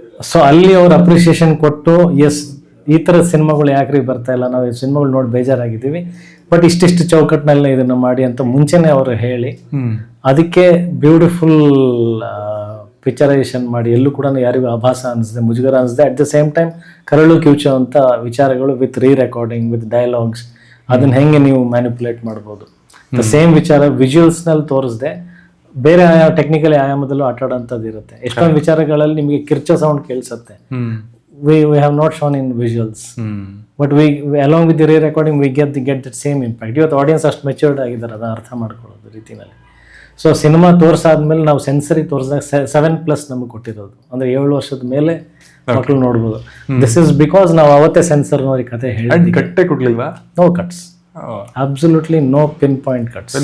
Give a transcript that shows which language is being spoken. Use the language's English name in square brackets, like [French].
[Kannada] So ಅಲ್ಲಿ ಅವ್ರು appreciation ಕೊಟ್ಟು, ಎಸ್ ಈ ಥರದ ಸಿನಿಮಾಗಳು ಯಾಕ್ರಿ ಬರ್ತಾ ಇಲ್ಲ, ನಾವು ಈ ಸಿನಿಮಾಗಳು ನೋಡಿ ಬೇಜಾರಾಗಿದ್ದೀವಿ, ಬಟ್ ಇಷ್ಟಿಷ್ಟು ಚೌಕಟ್ಟಿನಲ್ಲೇ ಇದನ್ನ ಮಾಡಿ ಅಂತ ಮುಂಚೆನೆ ಅವರು ಹೇಳಿ, ಅದಕ್ಕೆ ಬ್ಯೂಟಿಫುಲ್ ಪಿಕ್ಚರೈಸೇಷನ್ ಮಾಡಿ ಎಲ್ಲೂ ಕೂಡ ಯಾರಿಗೂ ಆಭಾಸ ಅನಿಸಿದೆ, ಮುಜುಗರ ಅನಿಸಿದೆ. [English] at the same time [Kannada] ಕರಳು ಕಿವುಚುವಂಥ ವಿಚಾರಗಳು ವಿತ್ ರೆಕಾರ್ಡಿಂಗ್, ವಿತ್ ಡೈಲಾಗ್ಸ್, ಅದನ್ನ ಹೆಂಗೆ ನೀವು ಮ್ಯಾನಿಪುಲೇಟ್ ಮಾಡ್ಬೋದು. ದ ಸೇಮ್ ವಿಚಾರ ವಿಜುವಲ್ಸ್ನಲ್ಲಿ ತೋರಿಸ್ದೆ ಬೇರೆ ಟೆಕ್ನಿಕಲ್ ಆಯಾಮದಲ್ಲೂ ಆಟಾಡೋಂಥದ್ದು ಇರುತ್ತೆ. ಎಷ್ಟೊಂದು ವಿಚಾರಗಳಲ್ಲಿ ನಿಮಗೆ ಕಿರ್ಚೋ sound ಕೇಳಿಸುತ್ತೆ. [English] we have not shown in visuals, but we along with the re-recording we get that same impact. [Kannada] ಇವತ್ತು ಆಡಿಯನ್ಸ್ ಅಷ್ಟು ಮೆಚ್ಯೂರ್ಡ್ ಆಗಿದ್ದಾರೆ ಅದನ್ನ ಅರ್ಥ ಮಾಡ್ಕೊಳ್ಳೋದು ರೀತಿನಲ್ಲಿ. ಸೊ ಸಿನಿಮಾ ತೋರಿಸಾದ್ಮೇಲೆ ನಾವು ಸೆನ್ಸರಿ ತೋರಿಸಿದಾಗ 7+ ನಮಗೆ ಕೊಟ್ಟಿರೋದು, ಅಂದ್ರೆ 7 ವರ್ಷದ ಮೇಲೆ ಮಕ್ಕಳು ನೋಡ್ಬೋದು. [English] this is because [Kannada] ನಾವು ಅವತ್ತೇ ಸೆನ್ಸರ್ನವ್ರಿಗೆ ಕತೆ ಹೇಳಿ ಕಟ್ಟೆ ಕೊಡ್ಲಿಲ್ವಾ? [English] No cuts, absolutely no pinpoint cuts.